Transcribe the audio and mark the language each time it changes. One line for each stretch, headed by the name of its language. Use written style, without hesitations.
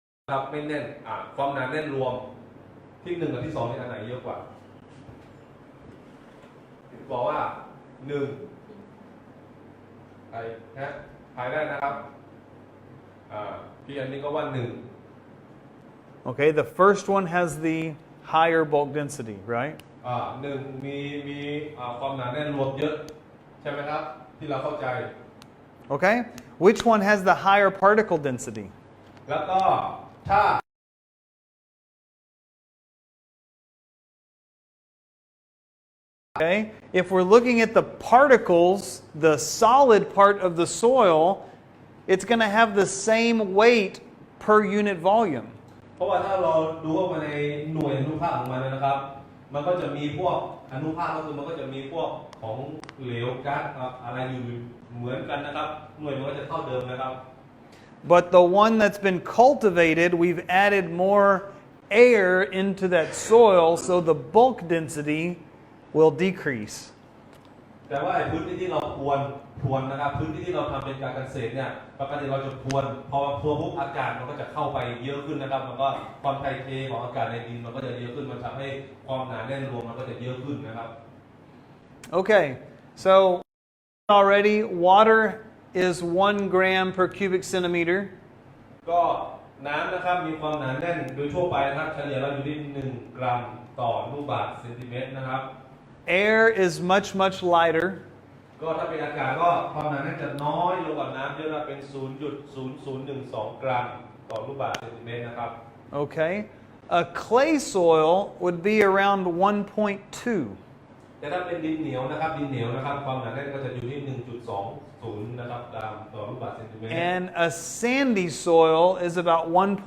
Thai: ทับไม่แน่นความหนาแน่นรวมที่หนึ่งกับที่สองนี่อันไหนเยอะกว่าบอกว่าหนึ่งใครนะใครได้นะครับพี่อันนี้ก็ว่าหนึ่ง
English: Okay, the first one has the higher bulk density, right?
Thai: หนึ่งมีความหนาแน่นรวมเยอะใช่ไหมครับที่เราเข้าใจ
English: Okay? Which one has the higher particle density?
Thai: แล้วก็ถ้า
English: Okay? If we're looking at the particles, the solid part of the soil, it's going to have the same weight per unit volume.
Thai: เพราะว่าถ้าเราดูว่าในหน่วยอนุภาคของมันนะครับมันก็จะมีพวกอนุภาคก็คือมันก็จะมีพวกของเหลวก๊าซอะไรอยู่เหมือนกันนะครับหน่วยมันก็จะเท่าเดิมนะครับ
English: But the one that's been cultivated, we've added more air into that soil, so the bulk density will decrease.
Thai: แต่ว่าพื้นที่ที่เราพรวนนะครับพื้นที่ที่เราทำเป็นการเกษตรเนี่ยปกติเราจะพรวนพอพรวนปุ๊บอากาศมันก็จะเข้าไปเยอะขึ้นนะครับมันก็ความไทเทของอากาศในดินมันก็จะเยอะขึ้นมันทำให้ความหนาแน่นรวมมันก็จะเยอะขึ้นนะครับ
English: Okay, so already water is 1 gram per cubic centimeter.
Thai: ก็น้ำนะครับมีความหนาแน่นโดยทั่วไปนะครับเฉลี่ยเราอยู่ที่1 กรัมต่อลูกบาศก์เซนติเมตรนะครับ
English: Air is much lighter.
Thai: ก็ถ้าเป็นอากาศก็ความหนาแน่นจะน้อยลงกว่าน้ำเยอะนะเป็น 0.0012 กรัมต่อลูกบาศก์เซนติเมตรนะครับ
English: Okay, a clay soil would be around 1.2.
Thai: แต่ถ้าเป็นดินเหนียวนะครับความหนาแน่นก็จะอยู่ที่ 1.20 นะครับกรัมต่อลูกบาศก์เซนติเมตร
English: And a sandy soil is about 1.6.